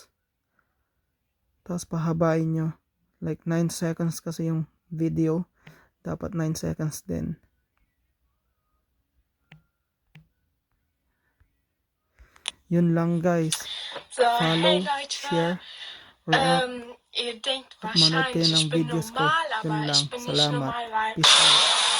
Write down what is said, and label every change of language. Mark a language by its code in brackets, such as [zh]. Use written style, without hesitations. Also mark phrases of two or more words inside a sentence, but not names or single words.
[tl] Tapos, pahabain nyo. Like 9 seconds kasi yung video. Dapat 9 seconds din. Yun lang guys. [en] Follow, share, react. [de] Ihr denkt [tl] At manood kayo [de] wahrscheinlich, [tl] ng [de] ich bin [tl] videos ko. [de] normal, [tl] Yun [de] aber [tl] lang. [de] ich bin nicht [tl] Salamat. [de] normal, weil [en] Peace out.